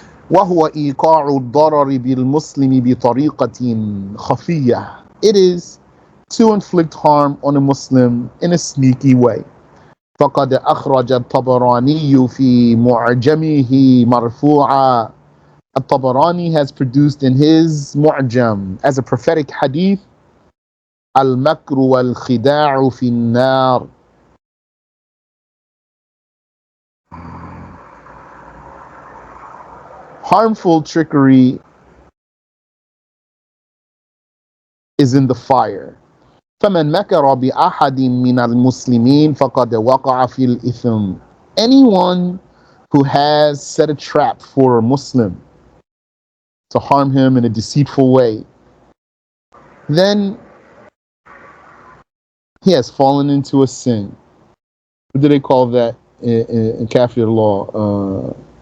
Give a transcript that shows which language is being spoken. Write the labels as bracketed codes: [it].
[ar] وهو إيقاع الضرر بالمسلم بطريقة خفية. [en] It is to inflict harm on a Muslim in a sneaky way. [ar] فقد أخرج الطبراني في معجمه مرفوعا. [en] الطبراني has produced in his معجم as a prophetic hadith [ar] المكر والخداع في النار. [en] Harmful trickery is in the fire. [ar] فمن مكر بأحد من المسلمين فقد وقع في الإثم. [en] Anyone who has set a trap for a Muslim to harm him in a deceitful way, then he has fallen into a sin. What do they call that in Kafir law?